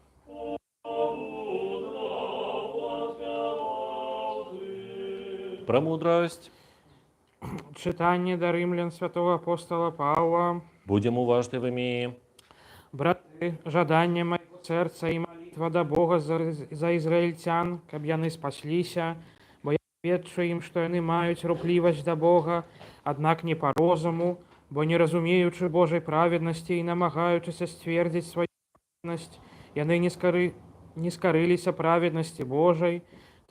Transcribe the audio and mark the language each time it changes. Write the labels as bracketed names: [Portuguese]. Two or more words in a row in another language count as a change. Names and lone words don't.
[Russian] премудрость. [Ukrainian] читання до римлян святого апостола Павла. Будем уважливыми. Брати, жадання моего серця і молитва до Бога за ізраїльтян, [Belarusian] каб яны спасліся, бо я ведчу ім, што яны маюць руплівасць да Бога, аднак не па розуму, бо не разумеючы Божай праведнасці і намагаючыся сцвердзіць сваю праведнасць, яны не скарыліся праведнасці Божай, таму